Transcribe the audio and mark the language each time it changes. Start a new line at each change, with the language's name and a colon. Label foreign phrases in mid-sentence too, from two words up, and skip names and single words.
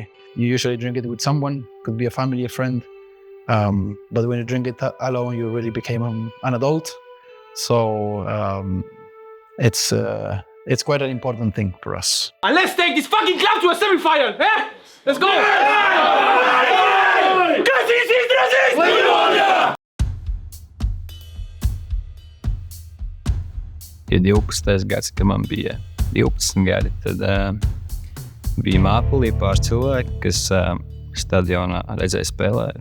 English: You usually drink it with someone, could be a family, a friend. But when you drink it alone, you really became an adult. So it's quite an important thing for us. And let's take this fucking club to a semi-final, eh? Let's go!
Latvian: Ja 12. gads, kad man bija 12 gadi, tad bija Māpulī pāris cilvēki, kas stadionā redzēja spēlēt.